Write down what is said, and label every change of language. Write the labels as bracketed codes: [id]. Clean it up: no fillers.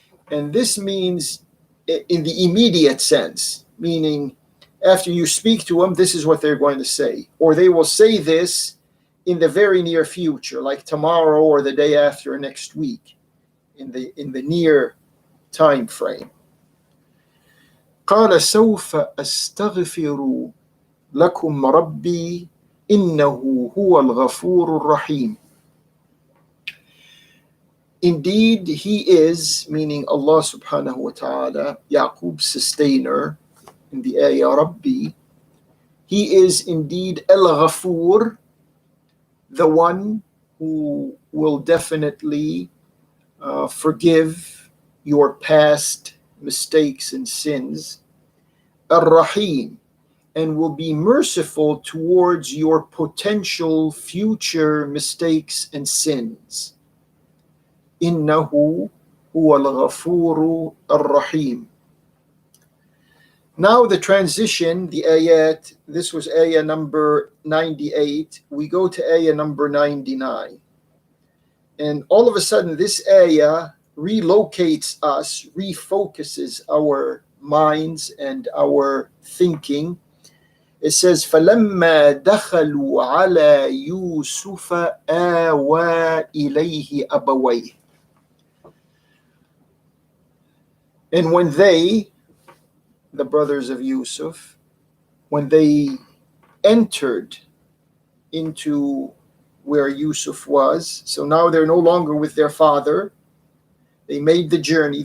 [en] And this means in the immediate sense, meaning after you speak to them, this is what they're going to say. Or they will say this in the very near future, like tomorrow or the day after, or next week, in the near time frame. [ar] قال سوف أستغفر لكم ربي إنه هو الغفور الرحيم. [en] Indeed, He is, meaning Allah subhanahu wa ta'ala, Yaqub's sustainer, in the ayah Rabbi, He is indeed al-Ghafur, the one who will definitely forgive your past mistakes and sins, Ar-Rahim, and will be merciful towards your potential future mistakes and sins. [ar] Innahu huwa al-Ghafuru ar-Rahim. [en] Now the transition, the ayat, this was ayah number 98. We go to ayah number 99. And all of a sudden, this ayah relocates us, refocuses our minds and our thinking. It says, [ar] فَلَمَّا دَخَلُوا عَلَى يُوسُفَ آوَى إِلَيْهِ أَبَوَيْهِ. [en] And when they, the brothers of Yusuf, when they entered into where Yusuf was, so now they're no longer with their father. They made the journey.